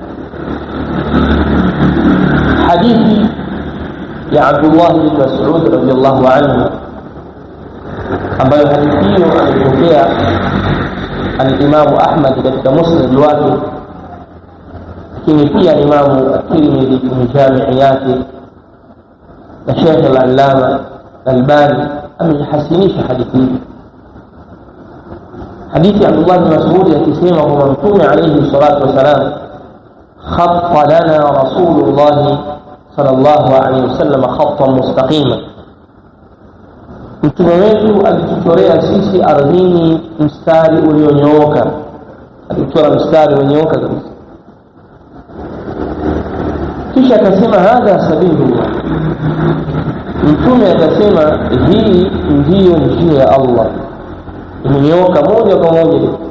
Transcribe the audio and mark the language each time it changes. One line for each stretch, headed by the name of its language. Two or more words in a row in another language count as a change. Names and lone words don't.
Swahili: Hadithi ya Abdullah bin Mas'ud
Arabic: رضي الله عنه,
Swahili: ambayo hadithi hiyo alipokea al-Imam Ahmad katika musnad wake, lakini pia Imam at-Tirmidhi kwenye jami' yake, na Sheikh al-Allama Albani amehasinisha hadithi hii. Hadithi Abdullah bin Mas'ud akisema kwamba Mtume
Arabic: عليه الصلاة والسلام خط لنا رسول الله صلى الله عليه وسلم خطا مستقيما,
Swahili: Mtume wetu alituchorea sisi ardhini mstari ulionyooka, alituchora mstari ulionyooka kabisa. Kisha akasema
Arabic: هذا سبيل الله,
Swahili: Mtume akasema hii ndiyo njia ya Allah, imenyooka moja kwa moja.